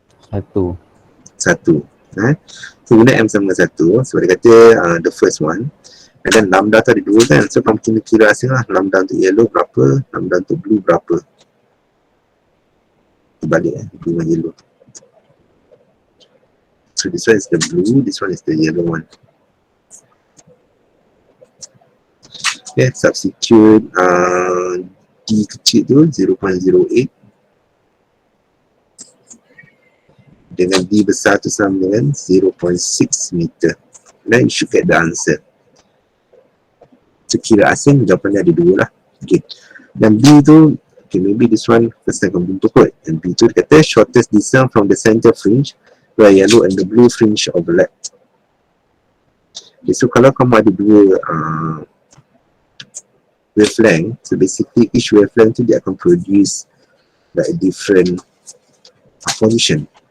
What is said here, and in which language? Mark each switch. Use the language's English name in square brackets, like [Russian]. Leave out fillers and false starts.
[Malay] Satu. So guna M sama dengan 1 sebab dia kata [English] the first one, [Malay] and then lambda tu ada 2 kan, so kamu kena kira asing lah, lambda untuk yellow berapa, lambda untuk blue berapa. Terbalik blue dengan yellow. [English] So this one is the blue, this one is the yellow one. [Malay] Okay, substitute D kecil tu 0.08 dengan D besar tu sama dengan 0.6 meter. [English] Then you should get the answer. [Malay] So kira asing jawapannya ada 2 lah. Okay. Dan B tu, okay, [English] maybe this one first time [Malay] kamu bentuk kot. [English] And B [Malay] tu dia kata [English] shortest distance from the center fringe where yellow and the blue fringe overlap. Okay, so [Malay] kalau kamu ada 2 wavelength, [English] so basically each wavelength [Malay] tu dia akan [English] produce like a different position.